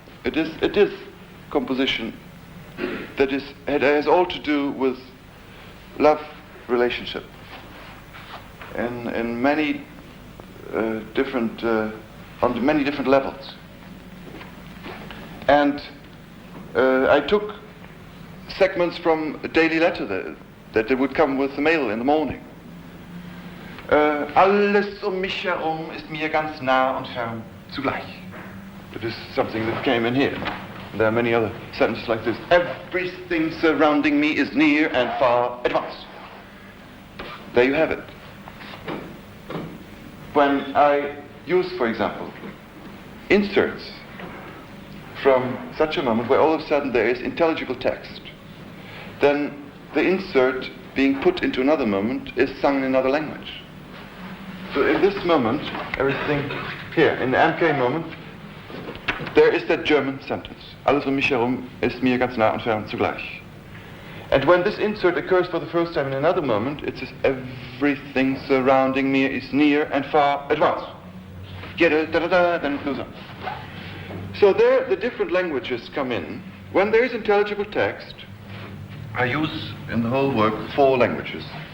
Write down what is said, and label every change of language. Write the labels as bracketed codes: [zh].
[en] It is composition that has all to do with love relationship, in many different on many different levels. And I took segments from a daily letter that they would come with the mail in the morning. [de] Alles mich herum ist mir ganz nah und fern zugleich. [en] It is something that came in here. There are many other sentences like this. Everything surrounding me is near and far at once. There you have it. When I use, for example, inserts from such a moment where all of a sudden there is intelligible text, then the insert being put into another moment is sung in another language. So in this moment, everything here, in the MK moment, there is that German sentence. [de] Alles um mich herum ist mir ganz nah und fern zugleich. [en] And when this insert occurs for the first time in another moment, it says everything surrounding me is near and far at once. Then it goes on. So there the different languages come in. When there is intelligible text, I use in the whole work 4 languages.